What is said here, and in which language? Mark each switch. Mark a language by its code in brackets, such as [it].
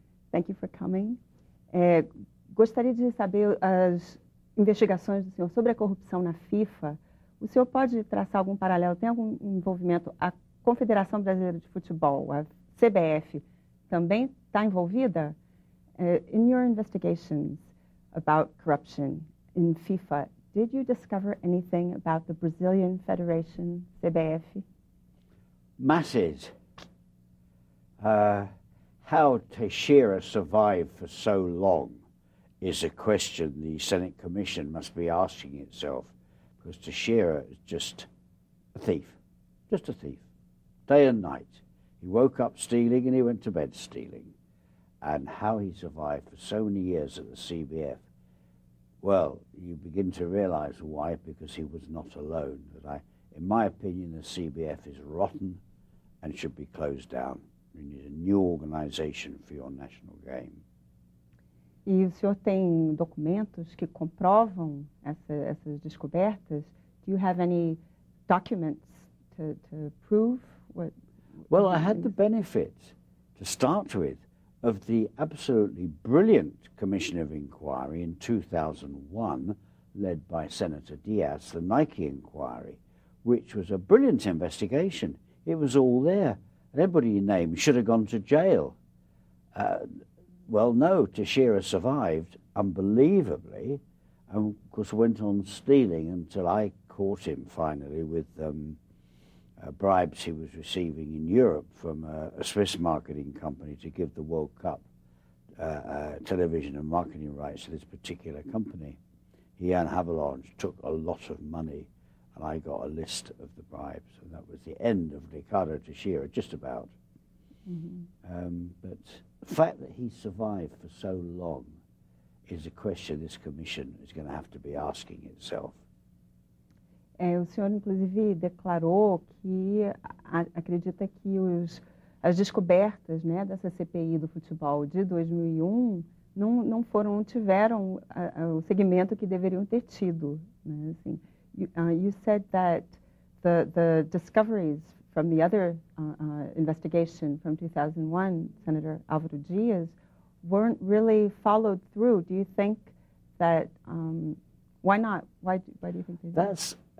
[en] Thank you for coming. [pt] Gostaria de saber as investigações do senhor sobre a corrupção na FIFA. O senhor pode traçar algum paralelo? Tem algum envolvimento? A Confederação Brasileira de Futebol, a CBF, também está envolvida? [en] In your investigations about corruption in FIFA, did you discover anything about the Brazilian Federation, CBF? Masses. How Teixeira survived for so long is a question the Senate Commission must be asking itself, because Teixeira is just a thief, day and night. He woke up stealing and he went to bed stealing. And how he survived for so many years at the CBF, well, you begin to realize why, because he was not alone. In my opinion, the CBF is rotten and should be closed down. You need a new organization for your national game. [pt] E o senhor tem documentos que comprovam essas descobertas? [en] Do you have any documents to prove what? Well, I had the benefit, to start with, of the absolutely brilliant Commission of Inquiry in 2001, led by Senator Diaz, the Nike inquiry, which was a brilliant investigation. It was all there. Everybody you named should have gone to jail. Well, no, Teixeira survived, unbelievably, and of course went on stealing until I caught him finally with bribes he was receiving in Europe from a Swiss marketing company to give the World Cup television and marketing rights to this particular company. He and Havelange took a lot of money, and I got a list of the bribes, and that was the end of Ricardo Teixeira, just about. Mm-hmm. But the fact that he survived for so long is a question this commission is going to have to be asking itself. [pt] O senhor, inclusive, declarou que acredita que as descobertas, né, dessa CPI do futebol de 2001 não tiveram o segmento que deveriam ter tido. Né? Assim, [en] you said that the discoveries from the other investigation from 2001, Senator Álvaro Diaz, weren't really followed through. Do you think that, why not? Why do you think they did?